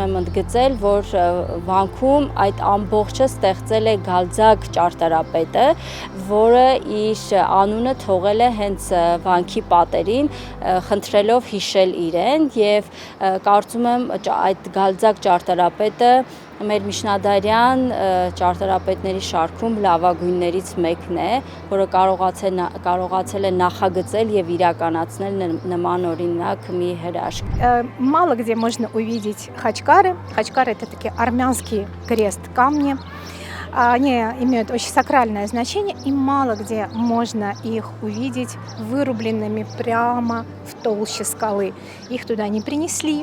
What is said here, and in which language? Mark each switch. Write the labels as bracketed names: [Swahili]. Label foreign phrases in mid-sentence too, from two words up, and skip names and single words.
[Armenian] եմ ընդգծել, որ վանքում այդ ամբողջը ստեղծել է Գալձակ ճարտարապետը, որը իր անունը թողել է հենց վանքի պատերին, խնդրելով հիշել իրեն եւ կարծում եմ այդ Գալձակ ճարտարապետը մեր միջնադարյան ճարտարապետների շարքում լավագույններից մեկն է, որը կարողացել է նախագծել եւ իրականացնել նման օրինակ մի հրաշք։ [Russian] Мало где можно увидеть хачкары. Хачкары — это такие армянские крест-камни. Они имеют очень сакральное значение, и мало где можно их увидеть вырубленными прямо в толще скалы. Их туда не принесли.